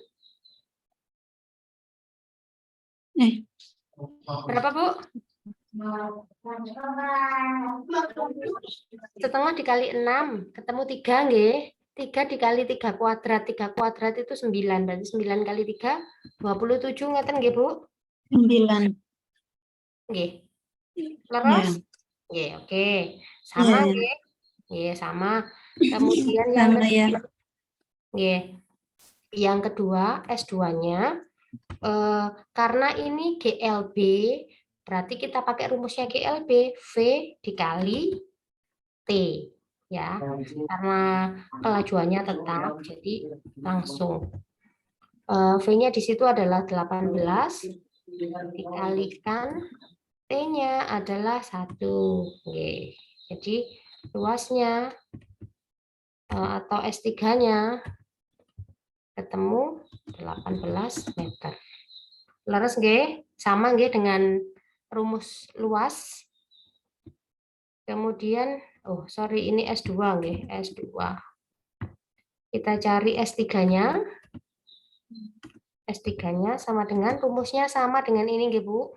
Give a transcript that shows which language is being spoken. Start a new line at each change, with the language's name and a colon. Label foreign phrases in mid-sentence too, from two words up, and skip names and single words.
Indonesian: Berapa, Bu? Setengah dikali 6, ketemu 3 nggih. 3 dikali 3 kuadrat. 3 kuadrat itu 9. Berarti 9 kali 3, 27
Javanese: ngeten nggih,
Indonesian: Bu? 9.
Javanese: Nggih. Leres? Nggih,
Indonesian: oke.
Javanese: Sama nggih. Nggih,
Indonesian: sama. Kemudian yang kedua, nggih. Yang kedua, S2-nya karena ini GLB, berarti kita pakai rumusnya GLB, V dikali T, ya. Karena kelajuannya tetap, jadi langsung. V-nya di situ adalah 18, dikalikan T-nya adalah 1. Oke. Jadi luasnya atau S3-nya ketemu 18 meter.
Javanese: Leres nggih?
Indonesian: Sama nggih dengan rumus luas. Kemudian, oh sorry, ini S2 nggih, S2. Kita cari S3-nya. S3-nya sama dengan rumusnya sama dengan ini nggih, Bu.